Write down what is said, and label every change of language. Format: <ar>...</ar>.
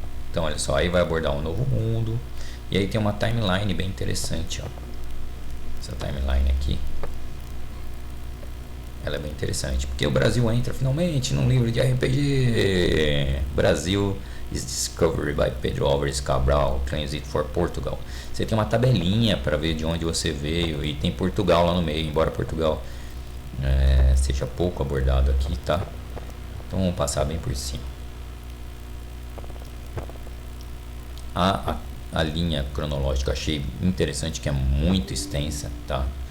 <pt>Então olha só, aí vai abordar um novo mundo, e aí tem uma timeline bem interessante, ó. Essa timeline aqui, ela é bem interessante, porque o Brasil entra finalmente num livro de RPG.</pt> <en>Brasil is discovered by Pedro Álvares Cabral, transit for Portugal.</en> <pt>Você tem uma tabelinha para ver de onde você veio, e tem Portugal lá no meio, embora Portugal seja pouco abordado aqui, tá? Então vamos passar bem por cima. A linha cronológica eu achei interessante, que é muito extensa, tá?</pt>